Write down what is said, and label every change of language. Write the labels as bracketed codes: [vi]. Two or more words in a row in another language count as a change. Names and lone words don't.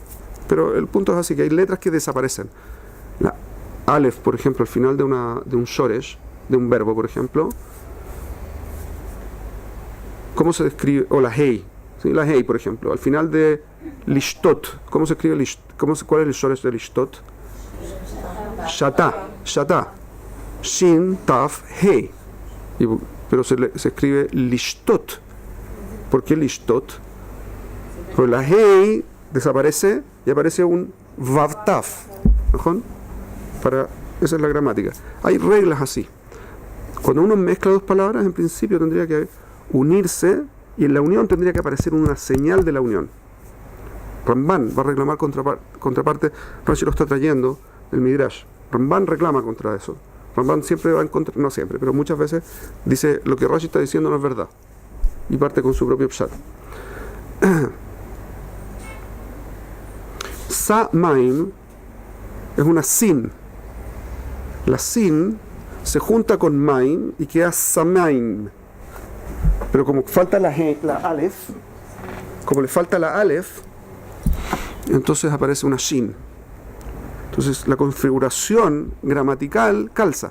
[es] Pero el punto es así, que hay letras que desaparecen. La Aleph, por ejemplo, al final de un shoresh, de un verbo, por ejemplo, ¿cómo se describe? O la Hei, ¿sí? La Hei, por ejemplo, al final de lishtot, ¿cómo se escribe cuál es el shoresh de lishtot? [he] שתה שין תו, Hei. [es] Pero se escribe lishtot. ¿Por qué lishtot? Pues la Hei desaparece y aparece un [he] וו תו. [es] ¿No? Esa es la gramática. Hay reglas así. Cuando uno mezcla dos palabras, en principio tendría que unirse y en la unión tendría que aparecer una señal de la unión. Ramban va a reclamar contraparte. Rashi lo está trayendo del Midrash. Ramban reclama contra eso. Ramban siempre va en contra, no siempre, pero muchas veces dice lo que Rashi está diciendo no es verdad y parte con su propio pshat. Sa-maim es una sin. La sin se junta con maim y queda samaim. Pero como falta la alef, como le falta la alef, entonces aparece una shin. Entonces la configuración gramatical calza.